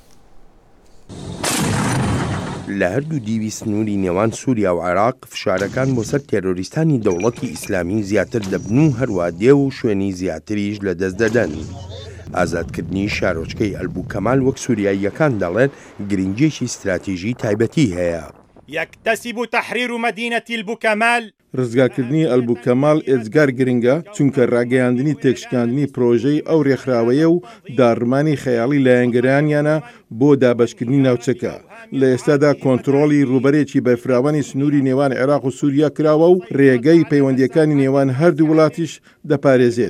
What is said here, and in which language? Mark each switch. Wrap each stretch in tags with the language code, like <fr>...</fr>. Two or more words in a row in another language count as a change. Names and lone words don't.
<ckb>لە هەردوو دیوی سنووری نێوان سووریا و عێراق فشارەکان بۆ سەر تێرۆریستانی دەوڵەتی ئیسلامی زیاتر دەبن و هەروە دێ و شوێنی زیاتریش لە دەست دەدەن. ئازادکردنی شارۆچکەی ئەلبوکەمال وەک سووریاییەکان دەڵێن گرنگێکی استراتیژی تایبەتی هەیە.</ckb> <ar>يكتسب تحرير مدينة البوكمال</ar> <ckb>ڕزگارکردنی ئەلبوکەمال ئێجگار گرنگە چونکە ڕاگەیاندنی تێکشکاندنی پرۆژەی ئەو ڕێکخراوەیە و داڕمانی خەیاڵی لایەنگەرانیانە بۆ دابەشکردنی ناوچەکە. لە ئێستادا کۆنتڕۆڵی ڕوبەرێکی بەرفراوانی سنووری نێوان عێراق و سووریا کراوە و ڕێگەی پەیوەندیەکانی نێوان هەردوو وڵاتیش دەپارێزێت.</ckb>